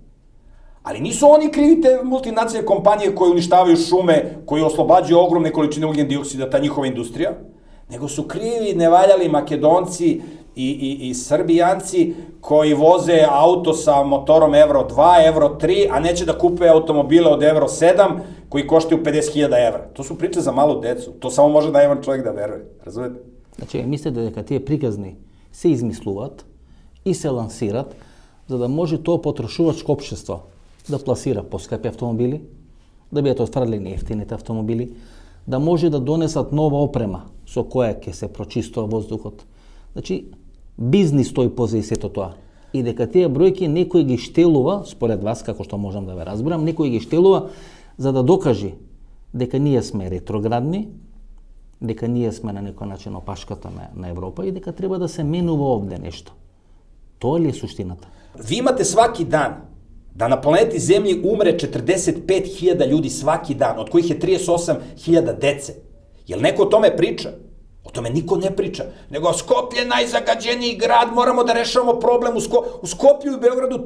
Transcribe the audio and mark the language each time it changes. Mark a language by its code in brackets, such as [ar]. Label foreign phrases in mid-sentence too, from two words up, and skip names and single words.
[sr] Ali nisu oni krivi te multinacionalne kompanije koje uništavaju šume, koji oslobađaju ogromne količine ugljen dioksida, ta njihova industrija, nego su krivi nevaljali Makedonci i Srbijanci koji voze auto sa motorom Euro 2, Euro 3, a neće da kupe automobile od Euro 7 koji koštaju 50.000 evra. To su priče za malu decu. To samo može naivan čovjek da veruje. Razumete? [mk] Значи, мислите дека тие приказни се измислуваат и се лансират за да може тоа потрошувачко општество да пласира поскапи автомобили, да бидат отфрлени ефтините автомобили, да може да донесат нова опрема со која ќе се прочистува воздухот. Значи, бизнис стои позади сето тоа. И дека тие бројки некој ги штелува, според вас, како што можам да ве разберам, некој ги штелува за да докаже дека ние сме ретроградни, дека ние сме на некој начин опашката на Европа и дека треба да се менува овде нешто. Тоа ли е суштината? [sr] Vi imate svaki dan da na planeti Zemlji umre 45.000 ljudi svaki dan, od kojih je 38.000 dece. Jel neko o tome priča? O tome niko ne priča. Nego Skoplje najzagađeniji grad, moramo da rešavamo problem u Skoplju i Beogradu.